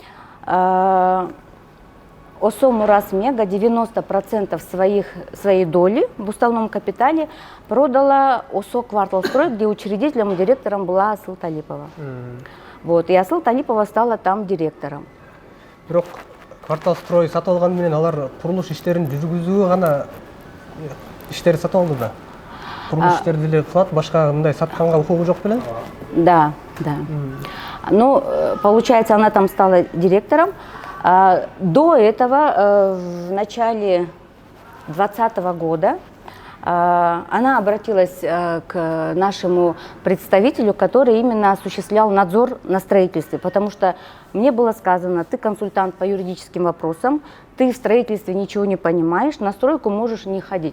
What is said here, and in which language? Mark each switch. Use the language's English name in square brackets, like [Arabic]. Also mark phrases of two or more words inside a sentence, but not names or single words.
[Russian] ОСО «Мурасмега» 90% своей доли в уставном капитале продала ОСО «Кварталстрой», где учредителем и директором была Асыл Талипова. Вот, и Асыл Талипова стала там директором. [Kyrgyz] Бирок Кварталстрой сатып алган менен алар курулуш иштерин жүргүзүүгө гана иштери сатып алды да. Курулуш иштерди эле кылат, башка мындай сатканга укугу жок беле? [Russian] Да. Ну, получается, она там стала директором. До этого, в начале 2020 года, она обратилась к нашему представителю, который именно осуществлял надзор на строительстве, потому что мне было сказано: ты консультант по юридическим вопросам, ты в строительстве ничего не понимаешь, на стройку можешь не ходить.